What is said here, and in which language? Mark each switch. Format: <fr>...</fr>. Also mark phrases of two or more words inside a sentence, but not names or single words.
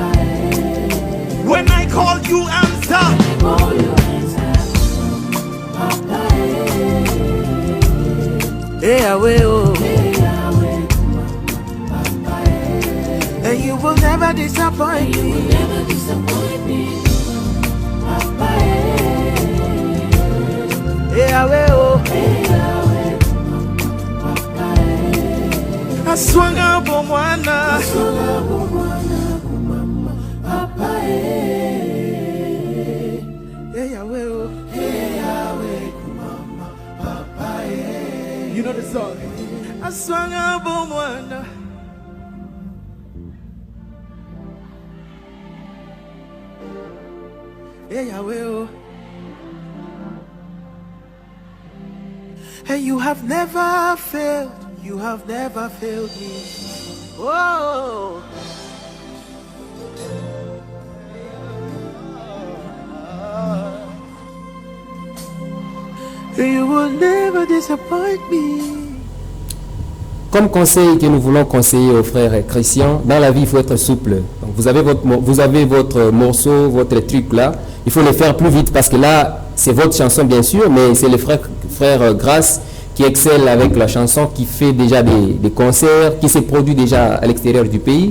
<en>When I call you answer. Oh, you answer, Papa. Hey Yahweh oh Hey, Yahweh, Papa. And you will never disappoint You me. will never disappoint me, Papa. Hey Yahweh oh Hey, Yahweh, Papa.</en> <ln>Aswanga bomwana</ln> <en>Papa. Hey Yahweh oh You know the song.</en> <ln>Aswanga bomwana.</ln> <en>Hey Yahweh oh And you have never failed. You have never failed me. Oh You will never disappoint me.</en> <fr>Comme conseil que nous voulons conseiller aux frères Christian, dans la vie, il faut être souple. Donc vous avez votre morceau, votre truc là, il faut le faire plus vite parce que là, c'est votre chanson bien sûr, mais c'est le frère Grâce qui excelle avec la chanson, qui fait déjà des concerts, qui se produit déjà à l'extérieur du pays.</fr>